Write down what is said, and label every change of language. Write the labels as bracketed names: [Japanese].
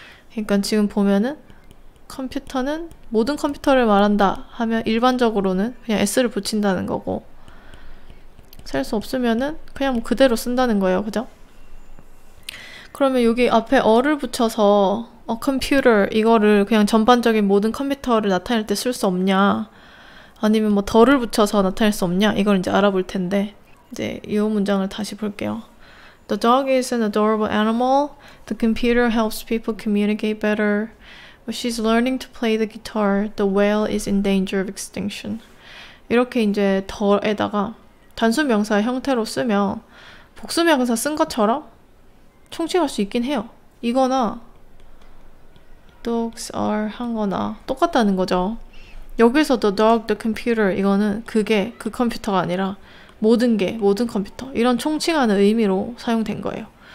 [Korean] 그러니까 지금 보면은 컴퓨터는 모든 컴퓨터를 말한다 하면 일반적으로는 그냥 s를 붙인다는 거고 셀 수 없으면은 그냥 뭐 그대로 쓴다는 거예요. 그죠? 그러면 여기 앞에 어를 붙여서 computer 이거를 그냥 전반적인 모든 컴퓨터를 나타낼 때 쓸 수 없냐 아니면 뭐 더를 붙여서 나타낼 수 없냐? 이걸 이제 알아볼 텐데, 이제 이 문장을 다시 볼게요. [English] The dog is an adorable animal. The computer helps people communicate better. But she's learning to play the guitar. The whale is in danger of extinction. [Korean] 이렇게 이제 더에다가 단수 명사 형태로 쓰면 복수 명사 쓴 것처럼 총칭할 수 있긴 해요. 이거나 [English] dogs are [Korean] 한 거나 똑같다는 거죠. 여기서 the dog, the computer 이거는 그게 그 컴퓨터가 아니라 모든 게, 모든 컴퓨터 이런 총칭하는 의미로 사용된 거예요.